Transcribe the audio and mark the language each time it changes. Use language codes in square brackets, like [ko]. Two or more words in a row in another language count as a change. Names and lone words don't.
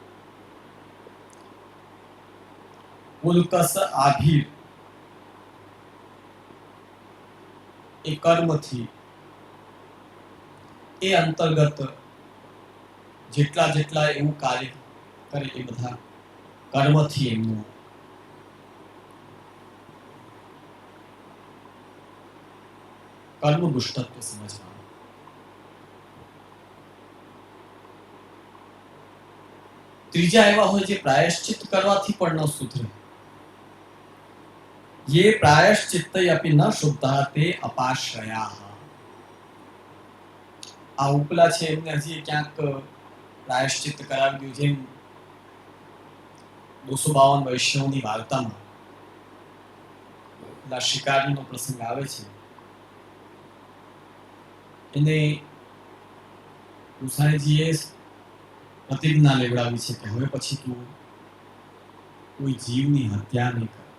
[gu] પુલકસ આભીર એ કર્મથી એ અંતર્ગત જેટલા જેટલા એવું કાર્ય કરે એ બધા કર્મથી એમનું કર્મ દુષ્ટત્વ સમજવાનું. ત્રીજા એવા હોય જે પ્રાયશ્ચિત કરવાથી પણ ન સુધરે. [sa] ये प्रायश्चित्त अपि न शुद्धः ते अपाश्रयाः. [gu] આ ઉપલા છે એમને હજી ક્યાંક પ્રાયશ્ચિત્ત કરાવી દઉં. જેમ 252 વૈષ્ણવની વાર્તામાં પેલા શિકારીનો પ્રસંગ આવે છે. એને ગુસાઈજીએ પ્રતિજ્ઞા લેવડાવી છે કે હવે પછી તું કોઈ જીવની હત્યા નહીં કર.